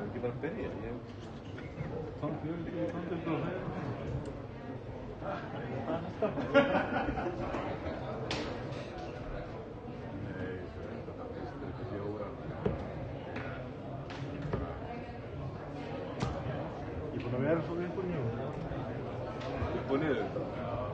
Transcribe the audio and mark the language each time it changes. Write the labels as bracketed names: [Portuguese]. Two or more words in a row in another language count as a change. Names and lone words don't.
[Icelandic] að byrja. [Swedish] Samtidig då. Nej, så är det inte yoga. [Icelandic] Ég búinn að vera svona upp og niður. Upp og niður? Já.